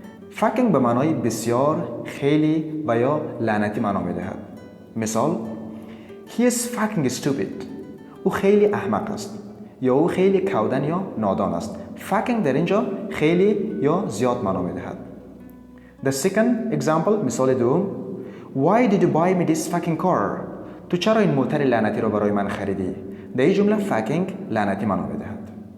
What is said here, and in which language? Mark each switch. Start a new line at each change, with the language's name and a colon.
Persian: فاکینگ به معنای بسیار، خیلی و یا لعنتی معنا می‌دهد.
English: مثال: He is fucking stupid.
Persian: او خیلی احمق است یا او خیلی کودن یا نادان است. fucking در اینجا خیلی یا زیاد معنا می‌دهد.
English: The second example،
Persian: مثال دوم:
English: Why did you buy me this fucking car؟
Persian: تو چرا این موتر لعنتی را برای من خریدی؟ در این جمله fucking لعنتی معنا می‌دهد.